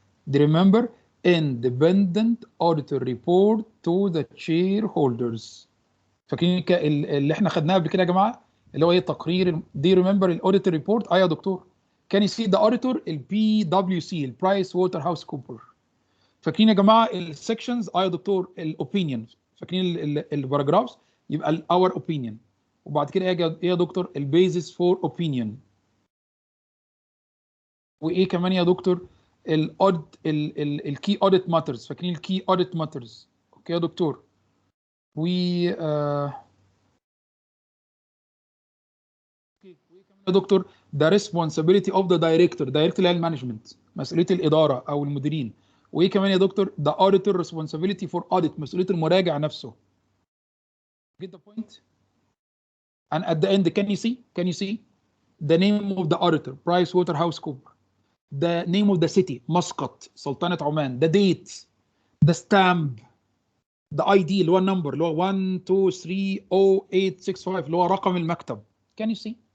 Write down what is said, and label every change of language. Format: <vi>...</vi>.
<en>Do you remember independent auditor report to the shareholders.</en> <ar>فاكرين اللي احنا خدناها قبل كده يا جماعه؟ اللي هو ايه تقرير.</ar> <en>Do you remember الاوديتور report?</en> <ar>يا دكتور.</ar> <en>Can you see the auditor PwC البرايس water house Cooper.</en> <ar>فاكرين يا جماعه السكشنز؟ يا دكتور الاوبينيون. فاكرين الباراجرافز؟ يبقى اور اوبينيون. وبعد كده ايه يا دكتور؟ البيزس فور اوبينيون. وايه كمان يا دكتور؟ الكي اوديت ماترز. فاكرين الكي اوديت ماترز؟ اوكي يا دكتور. و يا دكتور ده</ar> <en>responsibility of the director</en> <ar>اللي هي المانجمنت، مسؤوليه الاداره او المديرين. وايه كمان يا دكتور؟ ده</ar> <en>auditor responsibility for audit،</en> <ar>مسؤوليه المراجع نفسه.</ar> <en>Get the point? And at the end can you see the name of the auditor PricewaterhouseCoopers, the name of the city Muscat سلطنة Oman, the date، the stamp، the ID</en> <ar>اللي هو النمبر اللي هو 1230865 اللي هو رقم المكتب.</ar> <en>Can you see?</en>